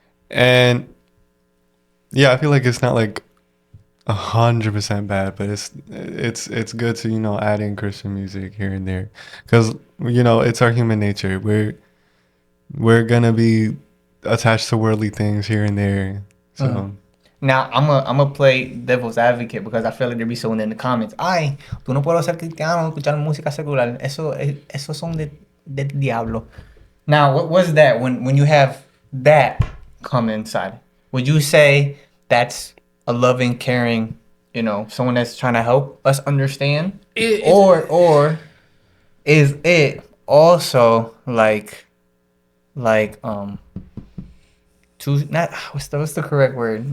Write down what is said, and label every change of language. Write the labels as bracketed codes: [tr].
[en] And yeah, I feel like it's not 100% bad, but it's good to add in Christian music here and there, because it's our human nature. We're gonna be attached to worldly things here and there. So now I'm gonna play devil's advocate because I feel like there be someone in the comments. [es] Ay, tú no puedes ser cristiano escuchar música secular. Eso son del diablo. [en] Now, what was that when you have that come inside? Would you say that's a loving, caring, someone that's trying to help us understand? Or is it also too, not what's the correct word?